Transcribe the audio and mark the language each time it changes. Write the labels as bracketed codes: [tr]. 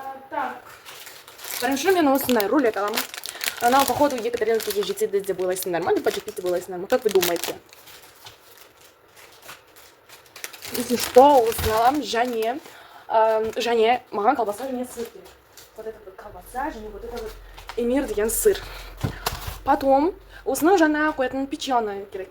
[kk] Так, бірінші мен осындай рулет аламын. Анау, [ru] походу, [kk] 2 тарелкеге жетеді деп ойлайсыңдар ма, [ru] либо [kk] жетпейді деп ойлайсыңдар ма? [ru] Как вы думаете? Если что, [kk] осыны аламын, және маған колбаса және сыр керек. [ru] Вот это вот колбаса [kk] және [ru] вот это вот [kk] эмир деген сыр. [ru] Потом [kk] осының жаңа қоятын [ru] печеный [kk] керек.